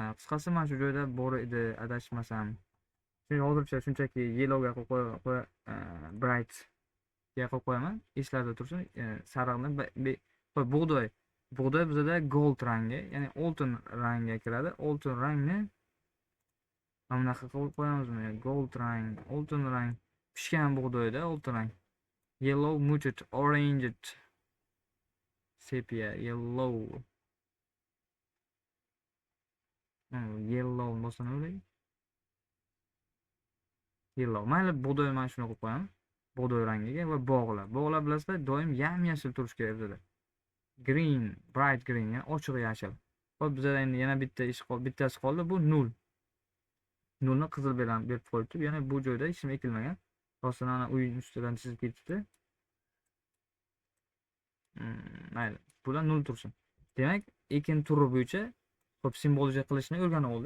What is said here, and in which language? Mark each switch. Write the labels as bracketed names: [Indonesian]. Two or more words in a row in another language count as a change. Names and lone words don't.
[Uzbek] Qisqasi mana shu joyda bor edi, adashmasam. Hozircha shunchaki yellowga qo'y, bright ga qo'yib qo'yaman. Eslarda tursin. Sariqni bug'doy bizda gold rangi, ya'ni oltin rangga kiradi. Oltin rangni mana bunaqa qilib qo'yamizmi? Gold rang, oltin rang. Pishgan bug'doyda oltin rang. [English] Yellow, muted, orange, sepia, yellow. [Uzbek] Yellow bo'lsa nima bo'ladi? Yellow. Mayli, bug'doy mana shuni qo'yib qo'yamiz. Bug'doy rangiga va bog'lar. Bog'lar bilasizlar, doim yam-yashil turishi kerak bizda. [English] Green, bright green, [Uzbek] ya'ni ochiq yashil. Xo'p, bizda endi yana bittasi qoldi, bu 0. 0 ni qizil berib qo'yibdi. Ya'ni bu joyda hech nima ekilmagan. Rostdan ana uy ustidan chizib ketibdi. Mayli. bular 0 tursin. Demak, ekin turi bo'yicha xo'p simboliza qilishni o'rganib oldik.